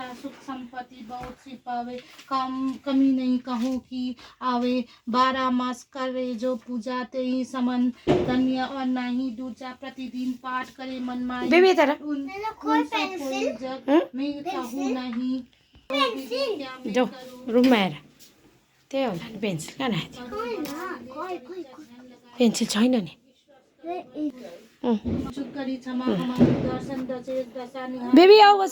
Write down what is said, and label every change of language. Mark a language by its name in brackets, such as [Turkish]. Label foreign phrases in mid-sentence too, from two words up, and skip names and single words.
[Hindi] सुख संपत्ति बहुत सी पावे कमी नहीं कहूँ कि आवे 12 मास करे जो पूजा ते ही समन धन्य और नहीं दूजा प्रतिदिन पाठ करे मन माई [Nepali] बेबी तर [Hindi] कोई जग में कहूँ नहीं [Nepali] जो रुममा आएर त्यही होला नि पेन्सिल कहाँ राखेको पेन्सिल छैन नि बेबी आओ बस